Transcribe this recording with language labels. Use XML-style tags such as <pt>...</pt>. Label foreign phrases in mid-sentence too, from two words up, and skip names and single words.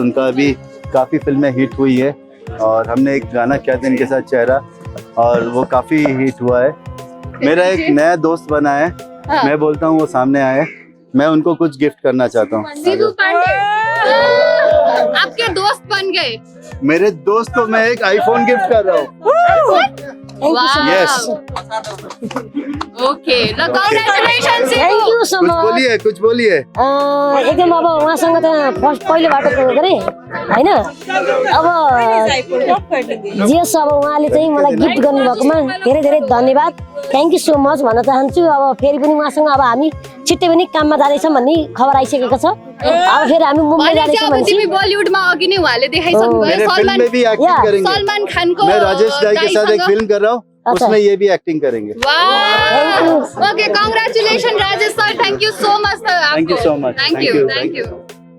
<hi>उनका अभी काफ़ी फिल्में हिट हुई है और हमने एक गाना किया था इनके साथ चेहरा, और वो काफ़ी हिट हुआ है। मेरा एक नया दोस्त बना है, मैं बोलता हूँ वो सामने आए, मैं उनको कुछ गिफ्ट करना चाहता हूँ। सीधू पांडे आपके दोस्त बन गए। मेरे दोस्त को मैं एक आईफोन गिफ्ट कर रहा हूँ।</hi> <en>Yes. okay ल congratulations thank you so much.</en> <hi>कुछ बोलिए।</hi> <ne>एकदम अब उहाँसँग त पहिलेबाट गरे होइन, अब जेस अब उहाँले चाहिँ मलाई गिफ्ट गर्नुभएकोमा धेरै धेरै धन्यवाद,</ne> <en>thank you so much</en> <ne>भन्न चाहन्छु। अब फेरि पनि उहाँसँग अब हामी छिट्टै पनि काममा जाँदैछौँ भन्ने खबर आइसकेको छ। अब फेरि हामी मुम्बई जाँदैछौँ भने तिमी बलिउडमा अघि नै उहाँले देखाइसक्नु भयो। सलमान खानको</ne> <hi>मैं राजेश दाई के साथ एक फिल्म कर रहा हूँ, उसमें ये भी एक्टिंग करेंगे।</hi> <en>okay congratulation राजेश sir, thank you so much sir. thank you so much. thank you.</en>